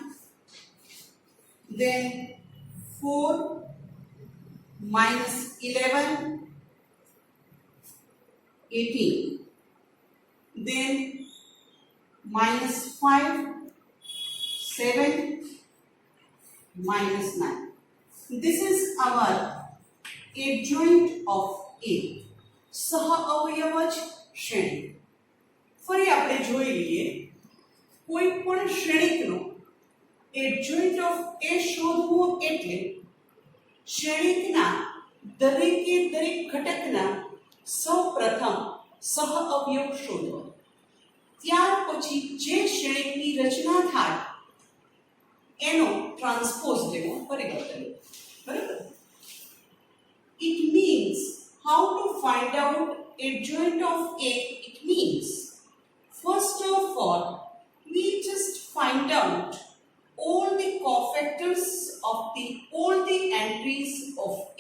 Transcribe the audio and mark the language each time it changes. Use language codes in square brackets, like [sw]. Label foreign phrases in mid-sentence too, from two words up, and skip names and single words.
[en] Then 4 minus 11, 18. Then minus 5, 7, minus 9. This is our adjoint of A. [gu] સહ અવયવજ શ્રેણી. ફરી આપણે જોઈ લઈએ. કોઈ પણ શ્રેણિકનો [en] adjoint of A [gu] શોધવો એટલે શ્રેણિકના દરેકે દરેક ઘટકના સૌપ્રથમ સહ અવયવ શોધવો. ત્યાર પછી જે શ્રેણિકની રચના થાય એનો ટ્રાન્સપોઝ લેવો, પરિવર્તન. બરાબર? [en] It means how to find out adjoint of A. It means first of all we just find out all the cofactors of all the entries of A.